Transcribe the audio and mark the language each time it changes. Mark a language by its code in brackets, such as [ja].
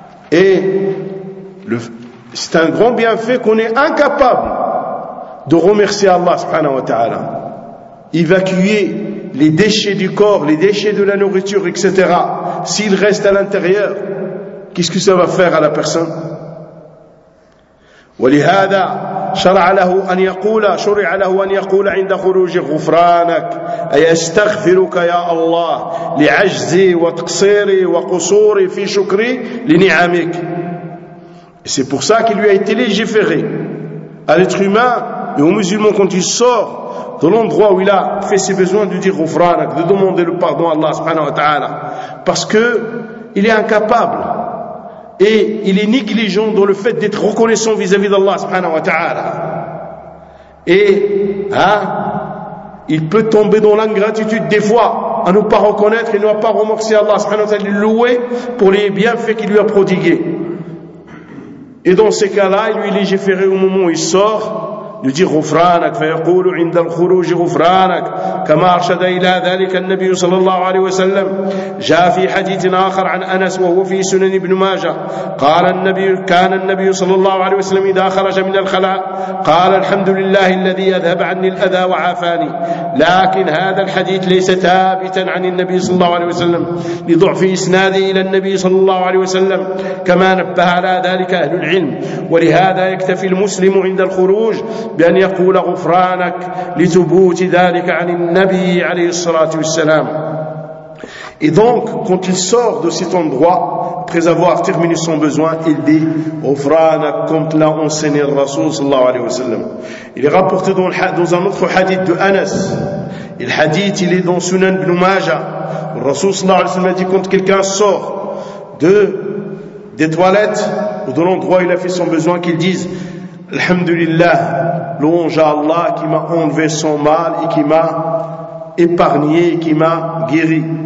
[fr] Et le, c'est un grand bienfait qu'on est incapable de remercier Allah subhanahu wa ta'ala. Évacuer les déchets du corps, les déchets de la nourriture, etc. S'il reste à l'intérieur, qu'est-ce que ça va faire à la personne? [ar] ولهذا شرع له أن يقول شرع له أن يقول عند خروج غفرانك أي أستغفرك يا الله لعجزي وتقصيري وقصوري في شكري لنعمك. [fr] C'est pour ça qu'il lui a été légiféré à l'être humain et aux musulmans quand il sort de l'endroit où il a fait ses besoins de dire غفرانك, de demander le pardon à Allah subhanahu wa ta'ala, parce que il est incapable. Et il est négligent dans le fait d'être reconnaissant vis-à-vis d'Allah subhanahu wa ta'ala. Et hein, il peut tomber dans l'ingratitude des fois à ne pas reconnaître et ne pas remercier Allah subhanahu wa ta'ala, louer pour les bienfaits qu'il lui a prodigués. Et dans ces cas-là, il lui est légiféré au moment où il sort de dire [ar] غفرانك فيقول عند الخروج غفرانك كما أرشد إلى ذلك النبي صلى الله عليه وسلم جاء في حديث آخر عن أنس وهو في سنن ابن ماجة قال النبي كان النبي صلى الله عليه وسلم إذا خرج من الخلاء قال الحمد لله الذي أذهب عني الأذى وعافاني. لكن هذا الحديث ليس ثابتا عن النبي صلى الله عليه وسلم لضعف إسناده إلى النبي صلى الله عليه وسلم كما نبه على ذلك أهل العلم. ولهذا يكتفي المسلم عند الخروج بأن يقول غفرانك لثبوت ذلك عن النبي عليه الصلاة والسلام. [fr] Et donc, quand il sort de cet endroit, après avoir terminé son besoin, il dit Ofrana, comme l'a enseigné le Rasoul sallallahu alayhi wa sallam. Il est rapporté dans un autre hadith de Anas. Et le hadith, il est dans Sunan ibn Majah. Le Rasoul sallallahu alayhi wa sallam a dit, quand quelqu'un sort des toilettes ou de l'endroit où il a fait son besoin, qu'il dise Alhamdulillah, louange à Allah qui m'a enlevé son mal et qui m'a épargné et qui m'a guéri.